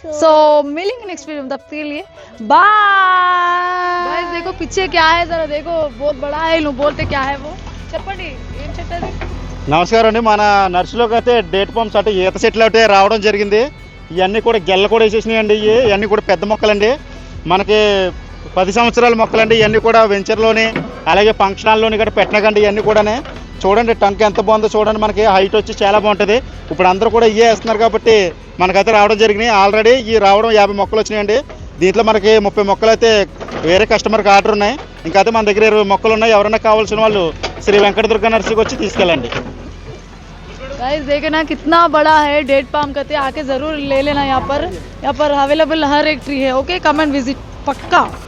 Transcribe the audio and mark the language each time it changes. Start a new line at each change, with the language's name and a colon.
English: So
Hindi: मिलेंगे next video में, तब तक के लिए बाय. गाइस देखो पीछे क्या है, जरा देखो, बहुत बड़ा है. लो बोलते क्या है वो
Telugu: చెప్పండి, ఏం చెట్టది? నమస్కారం అండి. మన నర్సరీలోకి అయితే డేట్ పామ్స్ అంటే ఈత చెట్లు అయితే రావడం జరిగింది. ఇవన్నీ కూడా గెల్ల కూడా వేసేసినాయండి. ఇవన్నీ కూడా పెద్ద మొక్కలండి, మనకి 10 సంవత్సరాల మొక్కలండి. ఇవన్నీ కూడా వెంచర్లోని అలాగే ఫంక్షన్ హాల్లోని కూడా పెట్టనకండి. ఇవన్నీ కూడా చూడండి టంక్ ఎంత బాగుందో చూడండి, మనకి హైట్ వచ్చి చాలా బాగుంటుంది. ఇప్పుడు అందరూ కూడా ఇవే వేస్తున్నారు కాబట్టి మనకైతే రావడం జరిగినాయి. ఆల్రెడీ ఈ రావడం 50 మొక్కలు వచ్చినాయండి. దీంట్లో మనకి 30 మొక్కలు అయితే వేరే కస్టమర్కి ఆర్డర్ ఉన్నాయి. ఇంకా అయితే మన దగ్గర 20 మొక్కలు ఉన్నాయి. ఎవరైనా కావాల్సిన వాళ్ళు శ్రీ వెంకట దుర్గా నర్సరీకి వచ్చి తీసుకెళ్ళండి.
Hindi: गाइस देखे ना कितना बड़ा है डेट पाम कहते हैं, आके जरूर ले लेना। यहाँ पर अवेलेबल हर एक ट्री है।
English: okay, come and visit
Hindi: पक्का।